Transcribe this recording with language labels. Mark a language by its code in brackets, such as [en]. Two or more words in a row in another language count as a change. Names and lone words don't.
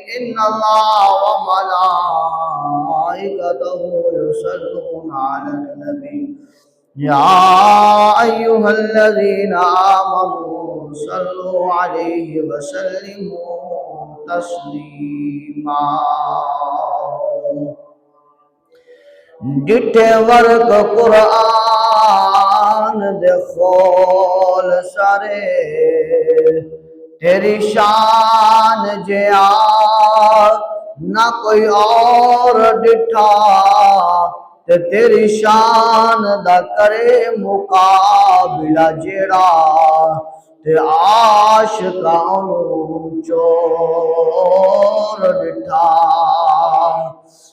[ar] إن الله وملائكته يصلون على النبي يا أيها الذين آمنوا صلوا عليه وسلموا تسليما. [pa] ਡਿੱਠੇ ਵਰਕ ਕੁਰਾਨ ਦੇ ਖੋਲ੍ਹ ਸਾਰੇ ਤੇਰੀ ਸ਼ਾਨ ਜਿਹਾ ਨਾ ਕੋਈ ਹੋਰ ਡਿੱਠਾ ਤੇ ਤੇਰੀ ਸ਼ਾਨ ਦਾ ਕਰੇ ਮੁਕਾਬਲਾ ਜਿਹੜਾ ਤੇ ਆਸ਼ਿਕਾਂ ਨੂੰ ਚੋਰ ਡਿੱਠਾ